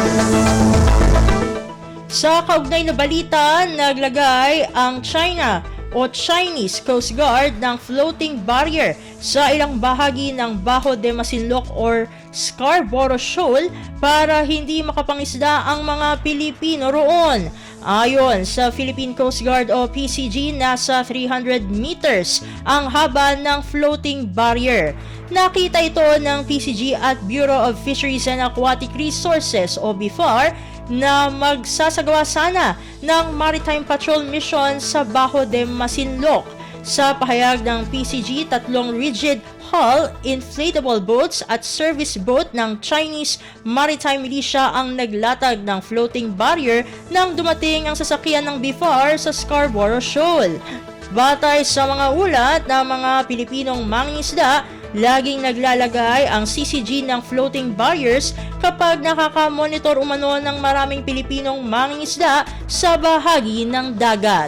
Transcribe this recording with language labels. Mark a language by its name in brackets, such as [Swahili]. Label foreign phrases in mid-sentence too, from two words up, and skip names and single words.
[Filipino] Sa kaugnay na balita, naglagay ang China o Chinese Coast Guard ng floating barrier sa ilang bahagi ng Bajo de Masinloc or Scarborough Shoal para hindi makapangisda ang mga Pilipino roon. Ayon sa Philippine Coast Guard o PCG, nasa 300 meters ang haba ng floating barrier. Nakita ito ng PCG at Bureau of Fisheries and Aquatic Resources o BIFAR na magsasagawa sana ng Maritime Patrol Mission sa Bajo de Masinloc. Sa pahayag ng PCG, 3 rigid hull inflatable boats at service boat ng Chinese Maritime Militia ang naglatag ng floating barrier nang dumating ang sasakyan ng BIFAR sa Scarborough Shoal. Batay sa mga ulat ng mga Pilipinong mangingisda, laging naglalagay ang CCG ng floating barriers kapag nakaka-monitor umano ng maraming Pilipinong mangingisda sa bahagi ng dagat.